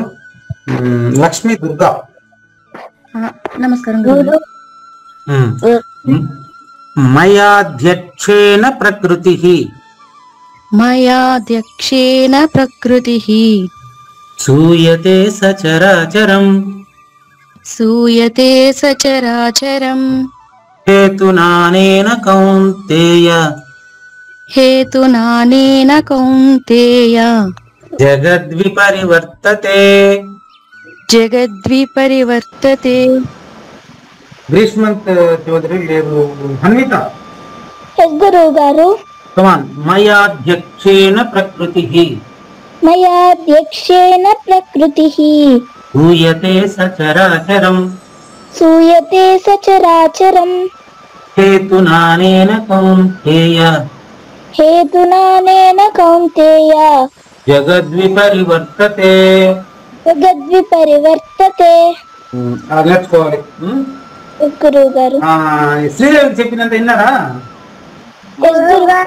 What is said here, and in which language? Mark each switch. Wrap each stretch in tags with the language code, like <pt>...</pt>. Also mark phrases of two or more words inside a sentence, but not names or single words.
<te>లక్ష్మీ దుర్గా. నమస్కారం.</te> <sa>మయాధ్యక్షేణ ప్రకృతి సూయతే సచరాచరం सूयते सचराचरम् हेतुनानेन कौन्तेय हेतुनानेन कौन्तेय जगद्विपरिवर्तते जगद्विपरिवर्तते।</sa> <te>గ్రీష్మంత్ చౌదరి లేరు హన్విత ఎస్ గురువు గారు.</te> <sa>కమాన్ మయాధ్యక్షేణ ప్రకృతిః మయాధ్యక్షేణ ప్రకృతిః భూయతే సచరాచరం సూయతే సచరాచరం हेतुनानेन कौन्तेय హేతునానేన కౌంతేయ జగద్విపరివర్తతే జగద్విపరివర్తతే.</sa> <te>నేర్చుకోవాలి. గురువు గారు. శ్రీదేవి చెప్పినంత విన్నారా? ఎస్ గురువు గారు.</te>